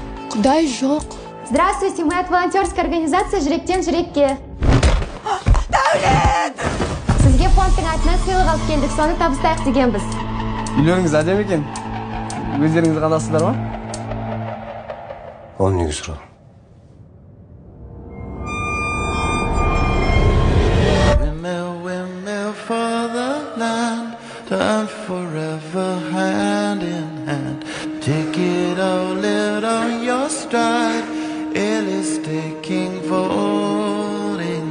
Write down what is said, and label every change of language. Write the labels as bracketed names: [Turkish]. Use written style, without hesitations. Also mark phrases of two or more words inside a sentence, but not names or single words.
[Kazakh] Құдай жоқ. [Russian] Здравствуйте, мы от волонтерской организации «Жүректен жүрекке». [Kazakh] Дәулет! Сізге фондтың атынан сыйлық алып келдік, соны табыстайық дегенбіз. Үйлеріңіз әдемі екен. Өздеріңіз қанасыздар ма? Оны неге сұрадың? [English] Windmill for the land, turn forever hand in hand. Take it all, live on your stride. It is taking, falling down.